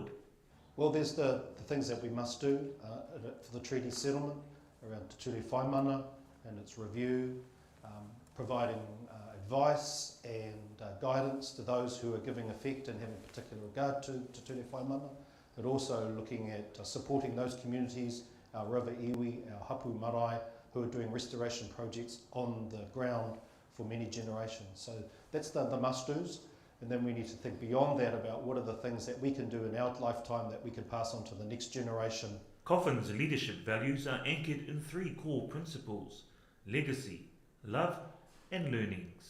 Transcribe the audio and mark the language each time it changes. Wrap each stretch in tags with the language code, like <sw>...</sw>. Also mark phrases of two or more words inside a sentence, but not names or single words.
<en>Well, there's the things that we must do for the treaty settlement around Te Ture Whaimana and its review, providing advice and guidance to those who are giving effect and having particular regard to Te Ture Whaimana, but also looking at supporting those communities, our river iwi, our</en> <mi>hapu marae,</mi> <en>who are doing restoration projects on the ground for many generations. So that's the must-dos. And then we need to think beyond that about what are the things that we can do in our lifetime that we can pass on to the next generation. Coffin's leadership values are anchored in 3 core principles: legacy, love and learnings.</en>